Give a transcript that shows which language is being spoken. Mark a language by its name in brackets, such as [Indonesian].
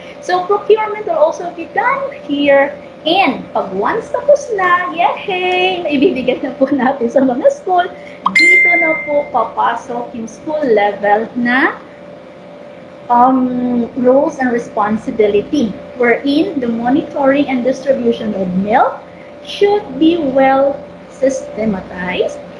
[English] So, procurement will also be done here. [Filipino] And pag once tapos na, yay! Ibibigay na po natin sa mga school. Dito na po papasok yung school level na [English] roles and responsibility, wherein the monitoring and distribution of milk should be well systematized.